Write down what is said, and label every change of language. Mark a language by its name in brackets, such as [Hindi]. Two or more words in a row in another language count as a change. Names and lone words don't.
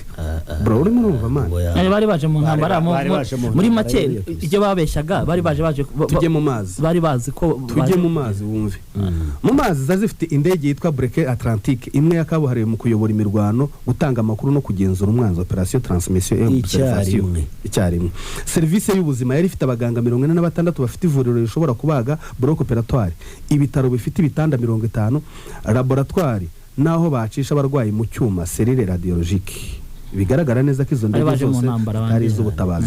[Kinyarwanda] Bro urimo urumva man bari baje mu ntambara muri make ibyo babeshyaga bari baje tujye mu mazi, bari bazi ko tujye mu mazi wumve. Mu mazi zazifite indege yitwa Breke Atlantique, imwe yakabuhariwe mu kuyobora imirwano, gutanga amakuru no kugenzura umwanzi, [French] operation transmission et observation [Kinyarwanda] icyarimwe. Service y'ubuzima yari ifite abaganga 46 bafite ivuriro rishobora kubaga, [French] bloc operatoire, [Kinyarwanda] ibitaro bifite ibitanda 50, laboratoire naho bacisha abarwayi mu cyuma serire radiologique. Bigaragara neza ko izo ndege zose ari iz'ubutabazi.